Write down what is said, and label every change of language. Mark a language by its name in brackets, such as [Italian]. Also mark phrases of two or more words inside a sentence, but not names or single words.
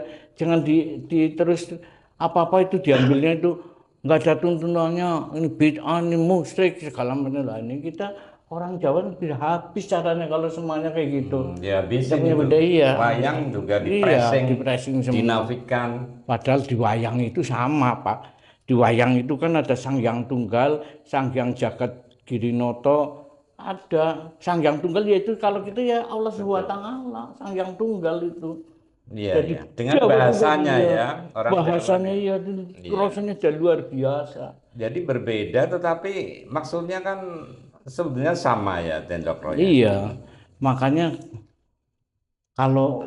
[Indonesian] Jangan terus apa-apa itu diambilnya itu nggak ada tuntunannya. Ini bid'ah, ini musyrik segala macam lah. Ini kita orang Jawa tidak habis caranya kalau semuanya kayak gitu. Dihabisin itu. Budaya. Wayang juga dipressing semua. dinafikan. Padahal di wayang itu sama, Pak. Di wayang itu kan ada Sang Hyang Tunggal, Sang Hyang Jagat Girinoto, ada Sang Hyang Tunggal yaitu kalau gitu ya Allah SWT, Sang Hyang Tunggal itu. Jadi dengan bahasanya bahasanya ya rasanya sudah luar biasa. Jadi berbeda tetapi maksudnya kan sebetulnya sama ya, Tendokro. Iya, makanya kalau